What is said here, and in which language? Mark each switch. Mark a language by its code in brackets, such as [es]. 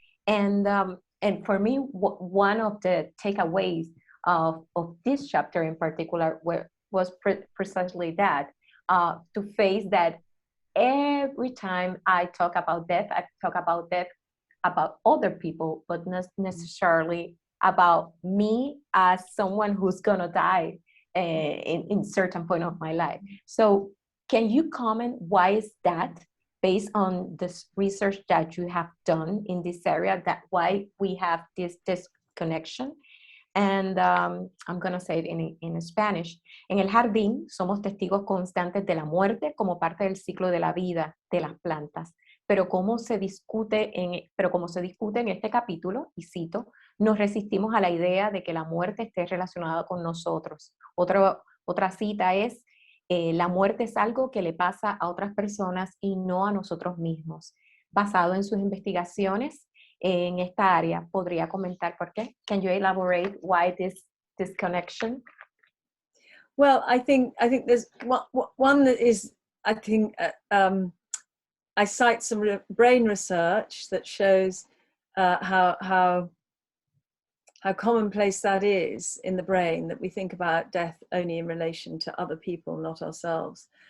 [en] And for me, one of the takeaways of this chapter in particular was precisely that, to face that every time I talk about death about other people, but not necessarily about me as someone who's gonna die in certain point of my life. So can you comment why is that, based on this research that you have done in this area, that why we have this connection? And I'm going to say it in Spanish. [es] En el jardín somos testigos constantes de la muerte como parte del ciclo de la vida de las plantas. Pero como se discute en este capítulo, y cito, nos resistimos a la idea de que la muerte esté relacionada con nosotros. Otra cita es, la muerte es algo que le pasa a otras personas y no a nosotros mismos. Basado en sus investigaciones en esta área, ¿podría comentar por qué? [en] Can you elaborate why this connection? Well, I think there's one that is, I think, I cite some brain research that shows how commonplace that is in the brain, that we think about death only in relation to other people, not ourselves.